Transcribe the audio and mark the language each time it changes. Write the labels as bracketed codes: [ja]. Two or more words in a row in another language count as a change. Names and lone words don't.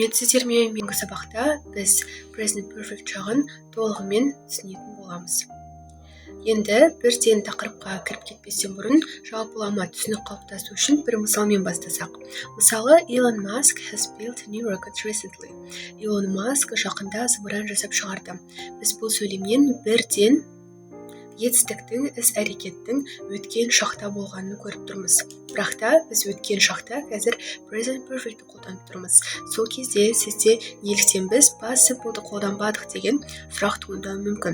[kk] Сіздермен менгі сабақта біз [en] present perfect [kk] жағын толығымен түсінетін боламыз. Енді бірден тақырыпқа кіріп кетпестен бұрын жалпылама түсінік қалыптасу үшін бір мысалмен бастасақ. Мысалы, [en] Elon Musk has built a new rocket recently. [kk] Elon Musk жақында зымыран жасап шығарды. Біз бұл сөйлемнен бірден етістіктің, іс-әрекеттің өткен шақта болғанын көріп тұрмыз. Бірақ та біз өткен шақта қазір [en] present perfect'ті [kk] қолданып тұрмыз. Сол кезде сізде неліктен біз [en] past simple'ды [kk] қолданбадық деген сұрақ туындауы мүмкін.